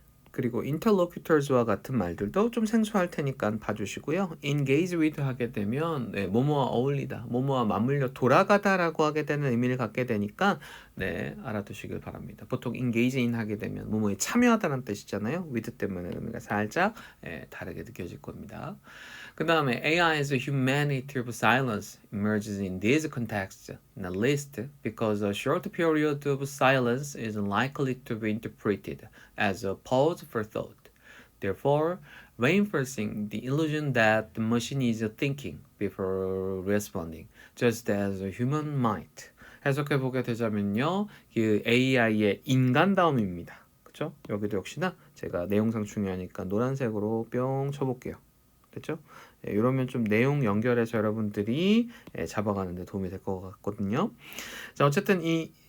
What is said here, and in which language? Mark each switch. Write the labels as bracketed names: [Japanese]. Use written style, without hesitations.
[Korean] 그리고 interlocutors와 같은 말들도 좀 생소할 테니까 봐주시고요. engage with 하게 되면 뭐뭐와 어울리다, 뭐뭐와 맞물려 돌아가다라고 하게 되는 의미를 갖게 되니까 알아두시길 바랍니다. 보통 engage in 하게 되면 뭐뭐에 참여하다는 뜻이잖아요. with 때문에 의미가 살짝 다르게 느껴질 겁니다. [English] 그 다음에 AI's humanity of silence emerges in this context, not least because a short period of silence is likely to be interpreted as a pause for thought, therefore reinforcing the illusion that the machine is thinking before responding, just as a human might. [Korean] 해석해보게 되자면요, 그 AI의 인간다움입니다. 그쵸? 여기도 역시나 제가 내용상 중요하니까 노란색으로 뿅 쳐볼게요. 됐죠? 이러면 좀 내용 연결해서 여러분들이 잡아가는 데 도움이 될 것 같거든요. 자, 어쨌든 이